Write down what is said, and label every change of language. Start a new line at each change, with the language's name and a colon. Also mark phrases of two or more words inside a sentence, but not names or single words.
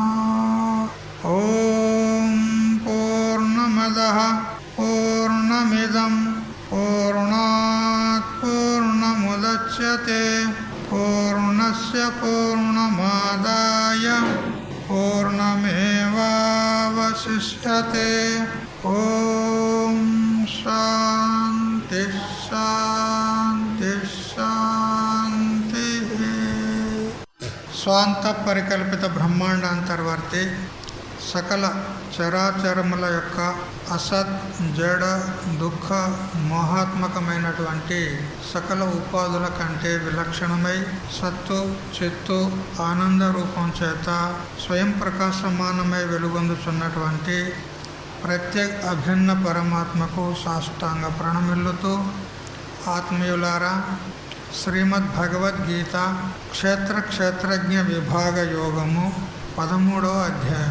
Sanskrit: ॐ पूर्णमदः पूर्णमिदं पूर्णात् पूर्णमुदच्यते पूर्णस्य पूर्णमादाय पूर्णमेवावशिष्यते। ॐ शान्ति शान्ति शान्तिः।
Telugu: స్వాంత పరికల్పిత బ్రహ్మాండాంతర్వర్తి సకల చరాచరముల యొక్క అసత్ జడ దుఃఖ మోహాత్మకమైనటువంటి సకల ఉపాధుల కంటే విలక్షణమై సత్తు చిత్తు ఆనంద రూపం చేత స్వయం ప్రకాశమానమై వెలుగొందుచున్నటువంటి ప్రత్యేక అభిన్న పరమాత్మకు సాష్టాంగ ప్రణమిల్లుతూ, ఆత్మీయులారా, శ్రీమద్ భగవద్గీత క్షేత్రజ్ఞ విభాగ యోగము 13వ అధ్యాయం.